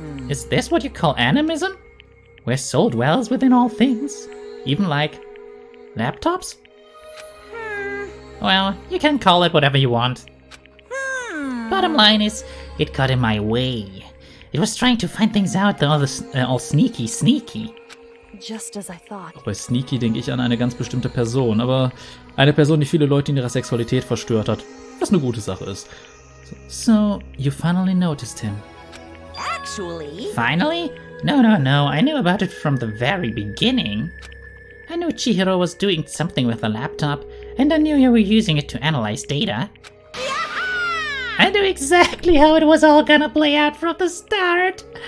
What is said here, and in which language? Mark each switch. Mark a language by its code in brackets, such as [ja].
[en] Is this what you call animism? Where soul dwells within all things? Even like laptops? Well, you can call it whatever you want. Bottom line is, it got in my way. It was trying to find things out, all sneaky. Just as I thought. [de] Bei Sneaky denke ich an eine ganz bestimmte Person, aber eine Person, die viele Leute in ihrer Sexualität verstört hat, was eine gute Sache ist. [en] So, you finally noticed him. Actually... Finally? No, I knew about it from the very beginning. I knew Chihiro was doing something with the laptop, and I knew you were using it to analyze data. I knew exactly how it was all gonna play out from the start.